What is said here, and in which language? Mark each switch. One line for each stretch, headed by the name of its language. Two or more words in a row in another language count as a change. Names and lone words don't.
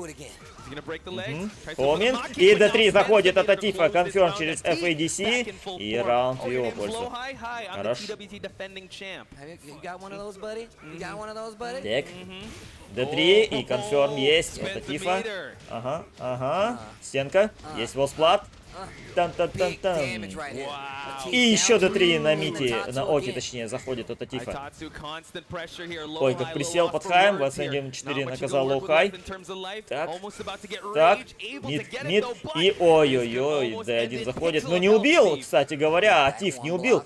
Russian: Помнин. И D3 заходит от Атифа. Конферм через FADC. И раунд в его пользу. Хорошо. Так. D3 и конферм есть от Атифа. Ага. Стенка. Есть волсплат. Тан-тан-тан-тан. И еще D3 на мите, на оке точнее, заходит от Атифа. Ой, как присел под хаем, Васендиум 4 наказал лоу-хай. Так, мид, и ой-ой-ой, D1 заходит, но не убил, кстати говоря, Атиф не убил.